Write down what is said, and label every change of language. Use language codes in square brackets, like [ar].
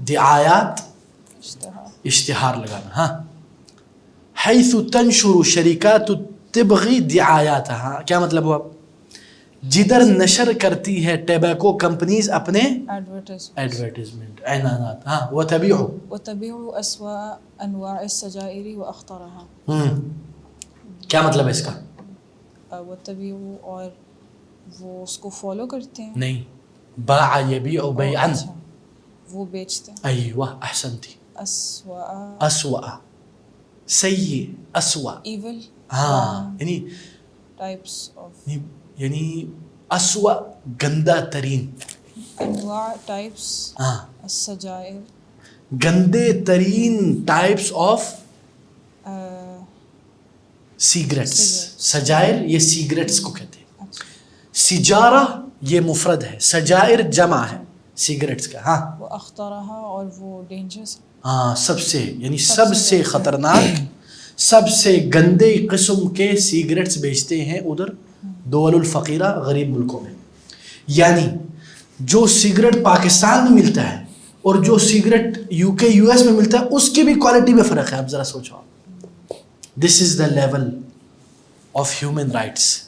[ur] دعایات اشتہار لگانا. ہاں [ar] حیث تنشر شرکات التبغ دعایاتها، [ur] کیا مطلب ہوا؟ جدھر نشر کرتی ہے ٹیبیکو کمپنیز اپنے ایڈورٹائزمنٹ، اعلانات. ہاں [ar] وتبيع أسوأ أنواع السجائر وأخطرها. [ur] کیا مطلب ہے اس کا؟ وتبيع، اور وہ اس کو فالو کرتے ہیں. [ar] نہیں، باع یبیع بیعا، [ur] وہ بیچتے ہیں. ایوہ احسنتی. [ar] أسوأ اسوأ، سیء، اسوأ، [en] evil, [ur] ہاں یعنی [en] types of, [ur] یعنی اسوأ گندہ ترین [ar] انواع ٹائپس، [ur] ہاں [ar] السجائر [ur] گندے ترین [en] Types of cigarettes. [ur] سجائر یہ سیگریٹس کو کہتے ہیں. سجارہ یہ مفرد ہے، سجائر جمع ہے سیگریٹس کا. ہاں وہ اخترہا، اور وہ ڈینجرس، ہاں سب سے، یعنی سب سے خطرناک، سب سے گندے قسم کے سیگریٹس بیچتے ہیں ادھر [ar] دول الفقیرہ، [ur] غریب ملکوں میں. یعنی جو سگریٹ پاکستان میں ملتا ہے اور جو سگریٹ یو کے یو ایس میں ملتا ہے اس کی بھی کوالٹی میں فرق ہے. آپ ذرا سوچو. [en] This is the level of human rights.